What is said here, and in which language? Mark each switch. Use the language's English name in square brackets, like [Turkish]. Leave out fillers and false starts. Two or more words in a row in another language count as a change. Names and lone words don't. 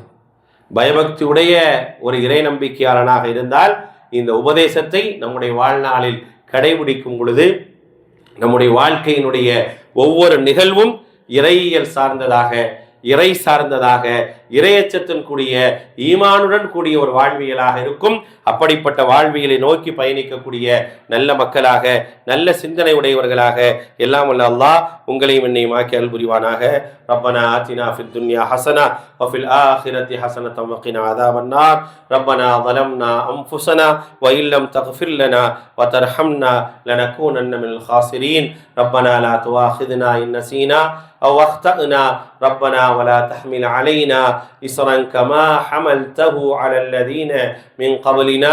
[Tamil] பயபக்தி உடைய ஒரு இறை நம்பிக்கையாளனாக இருந்தால் இந்த உபதேசத்தை நம்முடைய வாழ்நாளில் கடைபிடிக்கும் பொழுது நம்முடைய வாழ்க்கையினுடைய ஒவ்வொரு நிகழ்வும் இறையியல் சார்ந்ததாக, இறை சார்ந்ததாக, இறையச்சத்துடன் கூடிய ஈமானுடன் கூடிய ஒரு வாழ்வியலாக இருக்கும். அப்படிப்பட்ட வாழ்வியலை நோக்கி பயணிக்கக்கூடிய நல்ல மக்களாக, நல்ல சிந்தனை உடையவர்களாக எல்லாம் வல்ல அல்லாஹ் உங்களையும் என்னையும் ஆக்கி அல்புரிவானாக. [Arabic] ربنا آتنا في الدنيا حسنة وفي الآخرة حسنة وقنا عذاب النار. ரப்பனா ظلمنا أنفسنا وإن لم تغفر لنا وترحمنا لنكونن من الخاسرين. ربنا لا تؤاخذنا إن نسينا أو أخطأنا. ربنا ولا تحمل علينا إصرا كما حملته على الذين من قبلنا.